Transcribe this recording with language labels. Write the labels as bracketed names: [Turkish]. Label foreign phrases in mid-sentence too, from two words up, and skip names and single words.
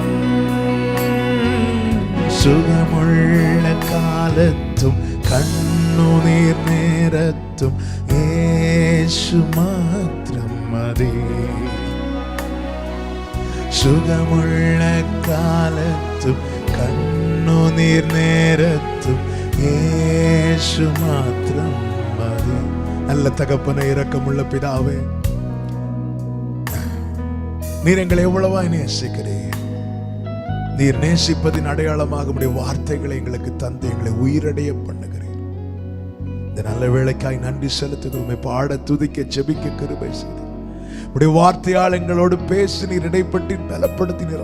[Malayalam] സുഖമുള്ള കാലത്തും കണ്ണുനീർ നേരത്തും യേശു മാത്രം മതി. സുഖമുള്ള കാലത്തും കണ്ണുനീർ നേരത്തും യേശു മാത്രം മതി. [Tamil] நல்ல தகப்பனே, இரக்கமுள்ள பிதாவே, நீர் எங்களை எவ்வளவாய் நேசிக்கிறீர். நீர் நேசிப்பதின் அடையாளமாக உம்முடைய வார்த்தைகளை எங்களுக்கு தந்து எங்களை உயிரடைய பண்ணுகிறீர். இந்த நல்ல வேளைக்காய் நன்றி செலுத்துகிறோம். உம்மை பாட, துதிக்க, ஜெபிக்க கிருபை செய்து உம்முடைய வார்த்தையால் எங்களோடு பேசி நீர் இடைப்பட்டு பலப்படுத்தினீர்.